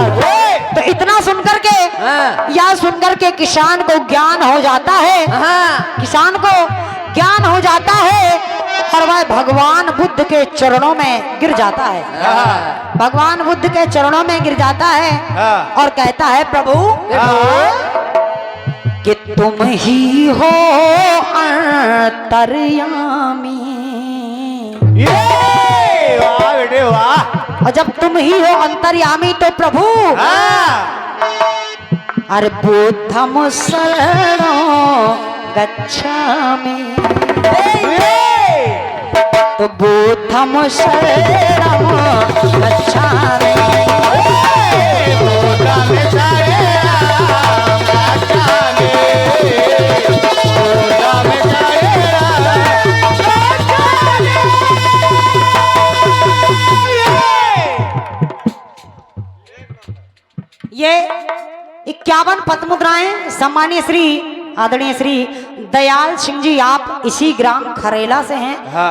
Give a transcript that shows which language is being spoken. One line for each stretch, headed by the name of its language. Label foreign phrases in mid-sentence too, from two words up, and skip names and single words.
Hindi: तो इतना सुनकर के या सुनकर के किसान को ज्ञान हो जाता है, किसान को ज्ञान हो जाता है और वह भगवान बुद्ध के चरणों में गिर जाता है, भगवान बुद्ध के चरणों में गिर जाता है और कहता है प्रभु कि तुम ही हो अंतर्यामी, वाह बेटे वाह। और जब तुम ही हो अंतर्यामी तो प्रभु अरे
Pali: बुद्धम शरणं गच्छामि,
Hindi: तो
Pali: बुद्धम शरणं गच्छामि, बुद्धम शरणं गच्छामि, बुद्धम
Hindi: ये 51 पद्म मुद्राएं सम्मानीय श्री आदरणीय श्री दयाल सिंह जी, आप इसी ग्राम खरेला से हैं। हाँ।